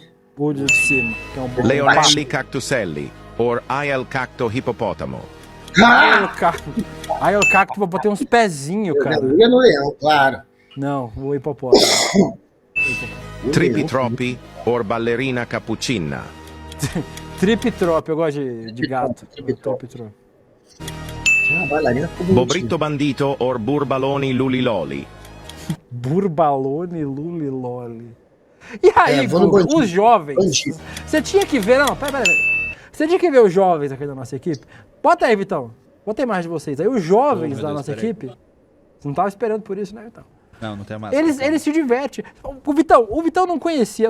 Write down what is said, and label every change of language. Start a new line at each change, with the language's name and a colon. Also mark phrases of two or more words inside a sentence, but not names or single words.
Portuguese: O de cima, que é um bom Leonelli cactuselli, or aiel cacto hippopotamo. Aí o cacto vou ter uns pezinhos, cara. Eu ia no leão, claro. Não, o hipopótamo. Tripitropi, or ballerina cappuccina. Tripitrop, eu gosto de gato. Tripitrop. Bobrito bandito, or burbaloni luliloli. Burbalone, luliloli. E aí, vou no Guga, bandido. os jovens, Bandido. você tinha que ver, não, pera. Você tinha que ver os jovens aqui da nossa equipe. Bota aí, Vitão. Bota a imagem de vocês. Aí os jovens da nossa equipe, você não tava esperando por isso, né, Vitão? Não, não tem mais. Eles se divertem. O Vitão não conhecia.